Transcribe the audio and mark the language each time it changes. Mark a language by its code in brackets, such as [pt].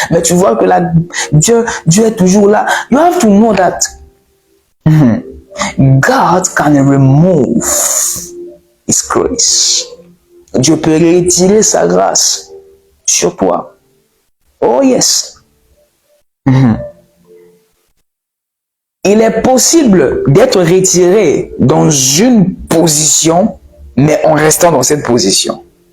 [fr] Mais tu vois que Dieu est toujours là. [en] You have to know that God can remove His grace. [fr] Dieu peut retirer sa grâce sur toi. [en] Oh yes. [fr] Il est possible d'être retiré dans une position, mais en restant dans cette position.